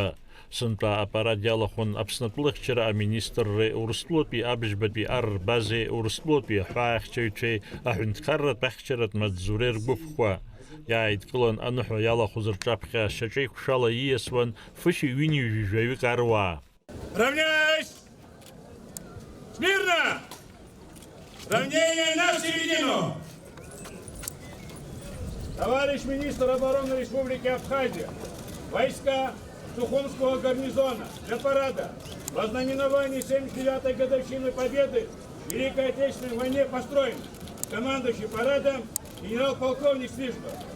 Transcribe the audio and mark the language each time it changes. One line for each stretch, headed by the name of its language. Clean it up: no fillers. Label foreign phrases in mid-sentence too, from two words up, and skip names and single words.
Abkhazian: Сынтәа апарад иалахәын Аԥснытәылахьчара аминистрреи Урыстәылатәи абыжьбатәи ар-рбазеи Урыстәылатәи аҳәааахьчаҩцәеи аҳәынҭқарратә ахьчаратә маҵзуреи ргәыԥқәа. Иааидкылан аныҳәа иалахәыз рҿаԥхьа шьаҿеиқәшәала ииасуан фышьи ҩынҩажәи жәаҩык аруаа.
Russian: Равняйсь! Смирно! Равнение на середину! Товарищ министр обороны Республики Абхазия, войска Сухумского гарнизона для парада в ознаменовании 79-й годовщины Победы в Великой Отечественной войне построен командующий парадом генерал-полковник Слишков.